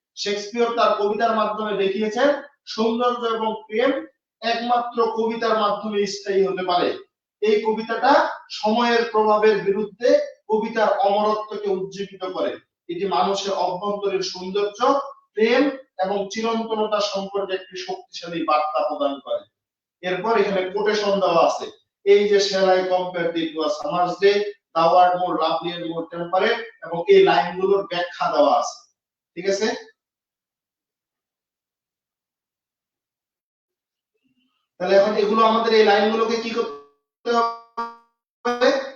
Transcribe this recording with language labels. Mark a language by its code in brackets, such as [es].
[bn] Shakespeare তার কবিতার মাধ্যমে দেখিয়েছেন সৌন্দর্য এবং প্রেম একমাত্র কবিতার মাধ্যমে স্থায়ী হতে পারে। এই কবিতাটা সময়ের প্রভাবের বিরুদ্ধে কবিতার অমরত্বকে উজ্জীবিত করে। এটি মানুষের অভ্যন্তরীণ সৌন্দর্য, প্রেম এবং চিরন্তনতা সম্পর্কে একটি শক্তিশালী বার্তা প্রদান করে। এরপর এখানে কোটেশন দেওয়া আছে, এই যে [en] shall I compare thee to a summer's day, thou art more lovely and more temperate, [bn] এবং এই লাইনগুলোর ব্যাখ্যা দেওয়া আছে। ঠিক আছে, তাহলে এখন এগুলো আমাদের এই লাইনগুলোকে কি করতে হবে?